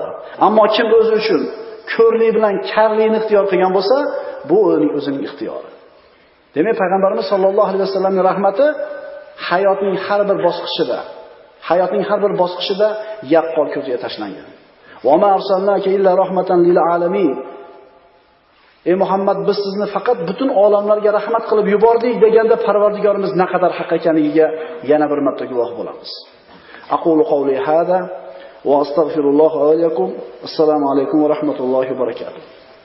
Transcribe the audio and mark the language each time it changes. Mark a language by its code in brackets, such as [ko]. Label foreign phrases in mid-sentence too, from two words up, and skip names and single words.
[uz] Ammo kim o'zi uchun ko'rlik bilan karlikni ixtiyor qilgan bo'lsa, bu o'zining ixtiyori. Demak, payg'ambarimiz [ar] صلى الله عليه وسلم [uz] rahmati hayotning har bir bosqichida yaqqol ko'zga tashlangan. [ar] وما أرسلناك إلا رحمة للعالمين. [uz] Ey Muhammad, biz sizni faqat butun olamlarga rahmat qilib yubordik deganda Parvardigorimiz naqadar haq ekaniga yana bir marta guvoh bo'lamiz. [ar] أقول قولي هذا وأستغفر الله ولكم. السلام عليكم ورحمة الله وبركاته.